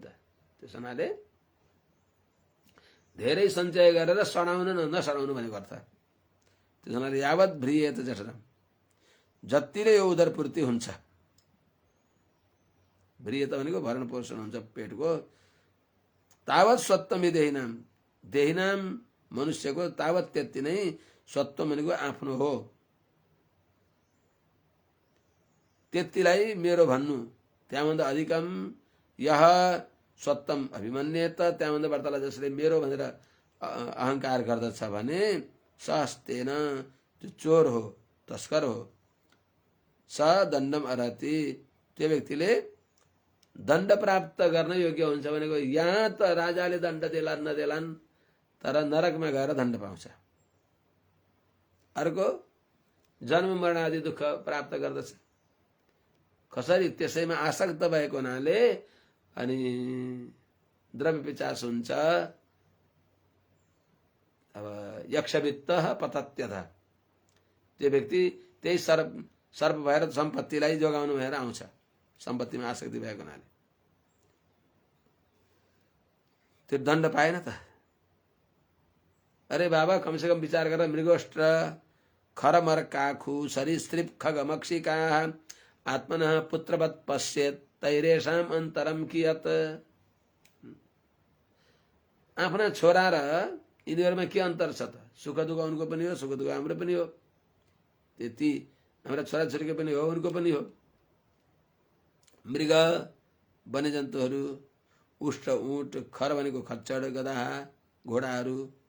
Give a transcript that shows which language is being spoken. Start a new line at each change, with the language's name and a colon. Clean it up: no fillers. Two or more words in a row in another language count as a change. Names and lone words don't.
Nepali: त्यस हुनाले धेरै सञ्चय गरेर सडाउन नसडाउनु भनेको अर्थ। त्यस हुनाले
Sanskrit: यावत् भ्रियेत जठरम,
Nepali: जतिले यो उदरपूर्ति हुन्छ, भ्रियत भनेको भरण पोषण हुन्छ पेटको,
Sanskrit: तावत् सत्वम देहिनाम,
Nepali: देहिनाम मनुष्यको तावत् त्यति नै सत्व भनेको आफ्नो हो, त्यतिलाई मेरो भन्नु।
Sanskrit: त्यहाँभन्दा अधिकम यह सत्वम अभिमन्येत,
Nepali: त्यहाँभन्दा बढ्तालाई जसले मेरो भनेर अहंकार गर्दछ भने सहस्तेन, त्यो चोर हो, तस्कर हो।
Sanskrit: स दण्डम अर्हति,
Nepali: त्यो व्यक्तिले दण्ड प्राप्त गर्न योग्य हुन्छ। भनेको यहाँ त राजाले दण्ड देलान् नदेलान्, तर नरकमा गएर दण्ड पाउँछ। अर्को जन्म मरण आदि दुःख प्राप्त गर्दछ। कसरी? त्यसैमा आसक्त भएको हुनाले अनि द्रव्य पिचास हुन्छ। अब
Sanskrit: यक्षवित्त पतत्यथ,
Nepali: त्यो व्यक्ति त्यही सर्प भएर सम्पत्तिलाई जोगाउनु भएर आउँछ, सम्पत्तिमा आसक्ति भएको हुनाले त्यो दण्ड पाएन त। अरे बाबा कमसेकम विचार गरेर
Sanskrit: मृगोष्ट्र खरमर काखु सरीसृप खग मक्षिका आत्मनः पुत्रवत् पश्येत् तैरेषाम अन्तरम कियत।
Nepali: आफ्ना छोरा र यिनीहरूमा के अन्तर छ त? सुख दुःख उनको पनि हो, सुख दुःख हाम्रो पनि हो, त्यति हाम्रा छोराछोरीको पनि हो, उनको पनि हो। मृग वन्यजन्तुहरू, उष्ट ऊँट, खर भनेको खच्चड गधा घोडाहरू,